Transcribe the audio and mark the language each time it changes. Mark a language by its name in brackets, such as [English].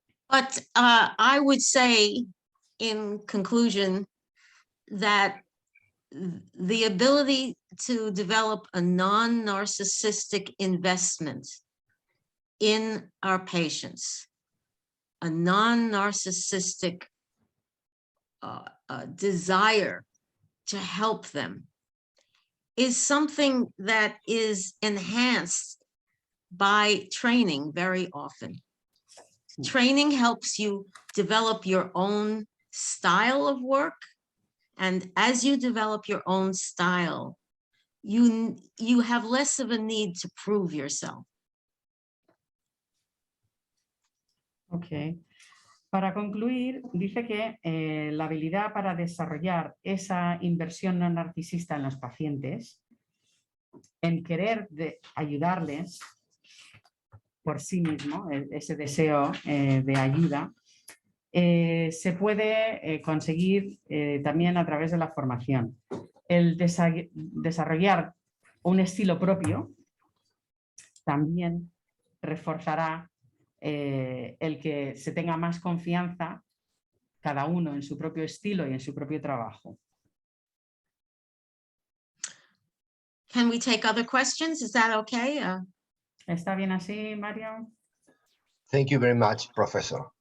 [English] But I would say, in conclusion, that the ability to develop a non-narcissistic investment in our patients, a non-narcissistic desire to help them, is something that is enhanced by training very often. Training helps you develop your own style of work. And as you develop your own style, you have less of a need to prove yourself. Okay. [Spanish] Para concluir, dice que la habilidad para desarrollar esa inversión no narcisista en los pacientes, en querer ayudarles por sí mismo, ese deseo de ayuda, se puede conseguir también a través de la formación. El desarrollar un estilo propio también reforzará el que se tenga más confianza cada uno en su propio estilo y en su propio trabajo. [English] Can we take other questions? Is that okay? [Spanish] ¿Está bien así, Mario? [English] Thank you very much, professor.